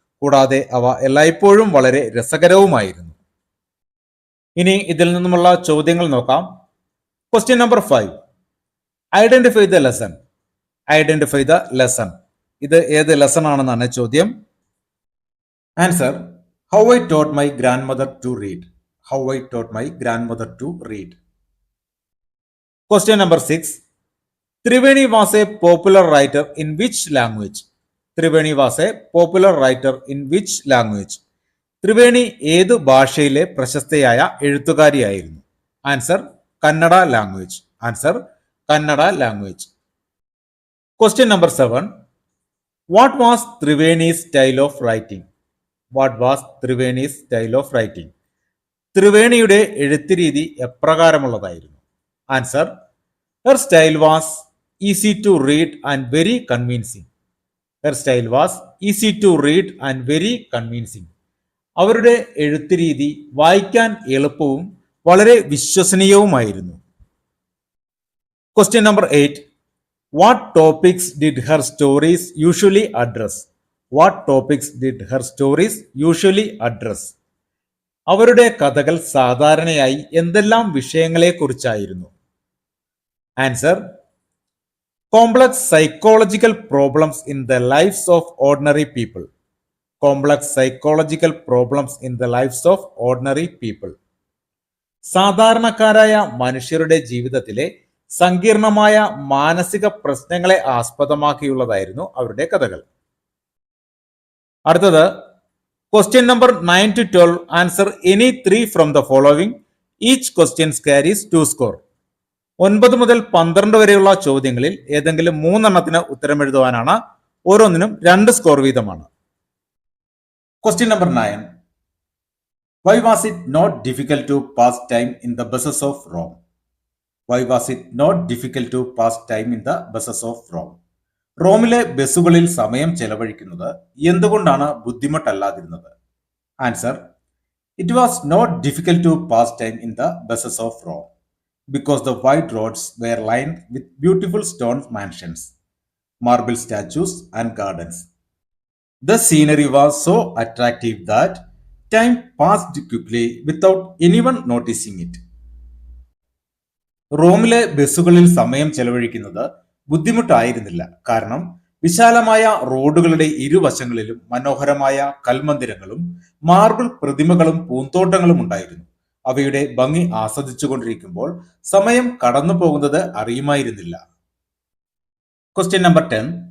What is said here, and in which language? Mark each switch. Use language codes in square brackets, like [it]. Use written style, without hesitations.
[ml] കൂടാതെ അവ എല്ലായ്പ്പോഴും വളരെ രസകരവുമായിരുന്നു. ഇനി ഇതിൽ നിന്നുമുള്ള ചോദ്യങ്ങൾ നോക്കാം. [en] Question number 5. Identify the lesson. Identify the lesson. [ml] ഇത് ഏത് ലെസൺ ആണെന്നാണ് ചോദ്യം. [en] Answer how I taught my grandmother to read. How I taught my grandmother to read. Question number 6. Triveni was a popular writer in which language? Triveni was a popular writer in which language? [ml] Triveni ഏതു ഭാഷയിലെ പ്രശസ്തയായ എഴുത്തുകാരിയായിരുന്നു? [en] Answer Kannada language. Answer Kannada language. Question number 7. What was Triveni's style of writing? What was Triveni's style of writing? [ml] ത്രിവേണിയുടെ എഴുത്ത് രീതി എപ്രകാരമുള്ളതായിരുന്നു? [en] Answer: her style was easy to read and very convincing. Her style was easy to read and very convincing. [ml] അവരുടെ എഴുത്ത് രീതി വായിക്കാൻ എളുപ്പവും വളരെ വിശ്വസനീയവുമായിരുന്നു. [en] Question number 8. What topics did her stories usually address? What topics did her stories usually address? [ml] അവരുടെ കഥകൾ സാധാരണയായി എന്തെല്ലാം വിഷയങ്ങളെക്കുറിച്ചായിരുന്നു? [en] Answer: complex psychological problems in the lifes of ordinary people. Complex psychological problems in the lifes of ordinary people. [ml] സാധാരണക്കാരായ മനുഷ്യരുടെ ജീവിതത്തിലെ സങ്കീർണമായ മാനസിക പ്രശ്നങ്ങളെ ആസ്പദമാക്കിയുള്ളതായിരുന്നു അവരുടെ കഥകൾ. അടുത്തത് [en] Question number 9 to 12. Answer any 3 from the following. Each questions carries 2 score. [ml] 9 മുതൽ 12 വരെയുള്ള ചോദ്യങ്ങളിൽ ഏതെങ്കിലും 3 എണ്ണത്തിന് ഉത്തരം എഴുതുവാനാണ്. ഓരോന്നിനും 2 സ്കോർ വീതമാണ്. Question number 9. [en] Why was it not difficult to pass time in the buses of Rome? Why was it not difficult to pass time in the buses of Rome? [ml] റോമിലെ ബസ്സുകളിൽ സമയം ചെലവഴിക്കുന്നത് എന്തുകൊണ്ടാണ് ബുദ്ധിമുട്ടല്ലാതിരുന്നത്? [en] Answer: it was not difficult to pass time in the buses of Rome because the wide roads were lined with beautiful stone mansions, marble statues and gardens. The scenery was so attractive that time passed quickly without anyone noticing it. [ml] റോമിലെ ബസ്സുകളിൽ സമയം ചെലവഴിക്കുന്നത് ബുദ്ധിമുട്ടായിരുന്നില്ല, കാരണം വിശാലമായ റോഡുകളുടെ ഇരുവശങ്ങളിലും മനോഹരമായ കൽമന്ദിരങ്ങളും marble പ്രതിമകളും പൂന്തോട്ടങ്ങളും ഉണ്ടായിരുന്നു. അവയുടെ ഭംഗി ആസ്വദിച്ചുകൊണ്ടിരിക്കുമ്പോൾ സമയം കടന്നു പോകുന്നത് അറിയുമായിരുന്നില്ല. Question number 10.